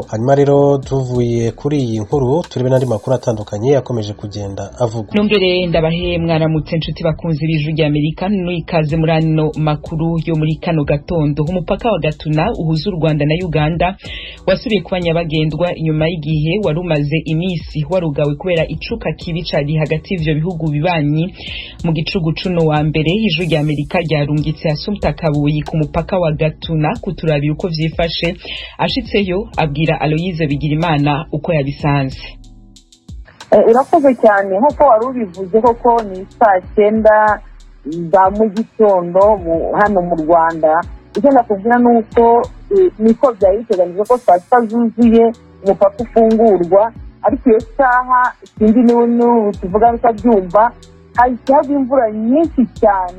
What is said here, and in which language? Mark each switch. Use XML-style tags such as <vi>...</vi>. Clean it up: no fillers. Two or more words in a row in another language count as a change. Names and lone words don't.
<rn>Hanyuma rero tuvuye kuri iyi nkuru turebe n'andi makuru atandukanye yakomeje kugenda avugwa. Nongere ndabahe mwaramutse inshuti bakunze b'Ijwi ry'Amerika, n'ikaze muri ano makuru yo muri kano gatondo. Umupaka wa Gatuna uhuza u Rwanda na Uganda wasubiye kuba nyabagendwa inyuma y'igihe wari umaze iminsi warugawe kubera icuka kibi cari hagati y'ivyo bihugu bibanyi. Mu gicugu cuno wa mbere Ijwi ry'Amerika ryarungitse Assumpta Kabuyi ku mupaka wa Gatuna kuturabira uko vyifashe. Ashitseyo abwira Aloise Bigirimana uko yabisanze.</rn> <rw>Urakoze cyane nk'uko wari ubivuze koko ni 9:00 za mu gitondo hano mu Rwanda. Icyo nakubwira nuko niko byari biteganijwe ko saa sita zuzuye umupaka ufungurwa, ariko iyo saha ikindi n'ubu tuvuga bitabyumva hahise hagwa imvura nyinshi cyane.</rw>